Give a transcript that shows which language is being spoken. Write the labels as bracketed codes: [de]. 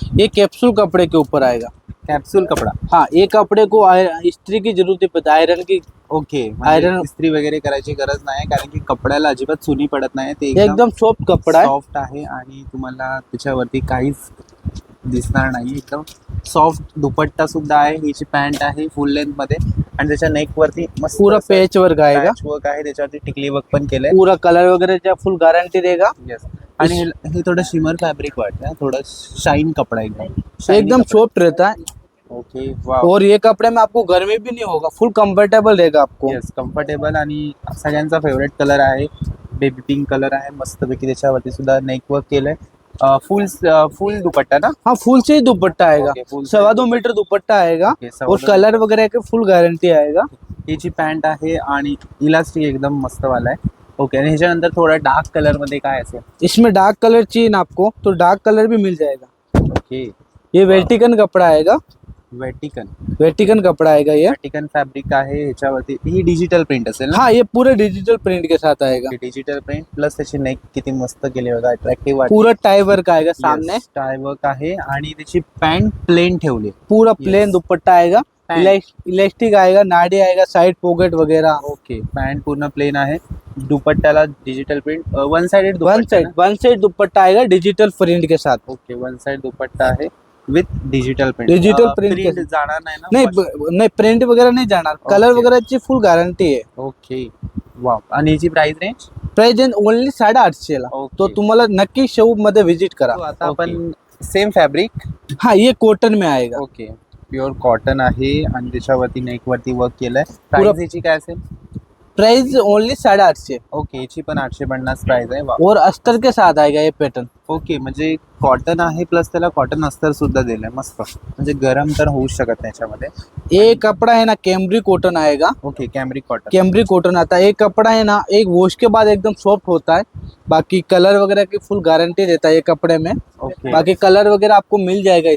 [hi] ये कैप्सूल कपड़े के ऊपर आएगा. [mr] कॅप्सूल कपडा. [hi] हाँ ये कपड़े को इस्त्री की जरूरत नहीं पड़ती, आयरन की. [en] okay, Iron- [mr] इस्त्री वगैरे करायची गरज नाही, कारण की कपड्याला अजिबात चुनी पडत नाही. ते [hi] ये एकदम सॉफ्ट कपड़ा है. [mr] सॉफ्ट आहे आणि तुम्हाला त्याच्यावरती काहीच दिसणार नाही. एकदम सॉफ्ट दुपट्टा सुद्धा आहे. ही जी पॅन्ट आहे फुल लेंथ मध्ये आणि त्याच्या नेक वरती मस्त [hi] पूरा पैच वर्क आएगा. [mr] वर्क आहे, त्याच्यावरती टिकली वर्क पण केलंय. [hi] पूरा कलर वगैरह का फुल गारंटी रहेगा. [en] Yes. [mr] आणि हे थोडं शिमर फॅब्रिक वाटतं, थोडं शाईन कपडा एकदम [hi] एकदम सॉफ्ट रहता है. [en] Okay, wow. [hi] और ये कपड़े में आपको गर्मी भी नहीं होगा, फुल कंफर्टेबल रहेगा आपको. [mr] येस, कम्फर्टेबल आणि सगळ्यांचा फेवरेट कलर आहे. बेबी पिंक कलर आहे मस्तपैकी. त्याच्यावरती सुद्धा नेक वर्क केलंय. फुल फुल दुपट्टा ना? [hi] हाँ फुल से ही दुपट्टा आएगा. ओके, full से 2.25 मीटर दुपट्टा आएगा. [en] okay, [hi] और 2.25 कलर वगैरह के फुल गारंटी आएगा. [mr] ही जी पॅन्ट आहे आणि इलास्टिक एकदम मस्त वाला आहे. ओके, आणि ह्याच्यानंतर थोडा डार्क कलर मध्ये काय असेल? [hi] इसमें डार्क कलर चाहिए ना आपको तो डार्क कलर भी मिल जाएगा. [en] okay, [hi] ये वेटिकन कपड़ा आएगा. वेटिकन. वेटिकन कपड़ा आएगा ये. [mr] वेटिकन फॅब्रिक आहे. ह्याच्यावरती ही डिजिटल प्रिंट असेल ना? [hi] हाँ ये पूरे डिजिटल प्रिंट के साथ आएगा. [mr] डिजिटल प्रिंट प्लस त्याची नेक किती मस्त केली बघा, अट्रॅक्टिव्ह [hi] पूरा टाई वर्क आएगा सामने. [mr] टाय वर्क आहे आणि त्याची पॅन्ट प्लेन ठेवली. [hi] पूरा [en] Yes. [hi] प्लेन दुपट्टा आएगा. इलास्टिक आएगा, नाड़ी आएगा, साइड पॉकेट वगैरह. [mr] ओके, पॅन्ट पूर्ण प्लेन आहे. दुपट्ट्याला digital print, one sided [hi] one side दुपट्टा आएगा डिजिटल प्रिंट के साथ. [mr] ओके, वन साइड दुपट्टा आहे with digital print. [hi] Digital print के- [mr] जाणार नाही ना? [hi] नहीं प्रिंट वगैरह नहीं जाना. Colour [en] Okay. [hi] वगैरह की फुल गारंटी है. [mr] Okay, wow. आणि याची प्राइस रेंज? प्राइस ओनली 850 ला. [en] Okay. [mr] तो तुम्हाला नक्की शॉप मध्ये विजिट करा. आता आपण सेम फॅब्रिक. [hi] हाँ ये कॉटन में आएगा. [mr] ओके, प्युअर कॉटन आहे आणि त्याच्यावरती नेक वरती वर्क केलंय. [hi] पुरा- [mr] प्राइस याची काय असेल? [en] Price only 850. [mr] ओके, याची पण 850 प्राइस आहे. वाव. [hi] और अस्तर के साथ आएगा ये पैटर्न. [mr] ओके, म्हणजे कॉटन आहे प्लस त्याला कॉटन अस्तर सुद्धा दिलंय. मस्त, म्हणजे गरम तर होऊच शकत नाही त्याच्यामध्ये. [hi] ये कपड़ा है ना कैमरी कॉटन आएगा. [en] Okay, cambric cotton. [hi] कैमरी कॉटन आता है. एक कपड़ा है ना एक वॉश के बाद एकदम सॉफ्ट होता है. बाकी कलर वगैरह की फुल गारंटी रहता है ये कपड़े में. [en] okay, [hi] बाकी कलर वगैरह आपको मिल जाएगा.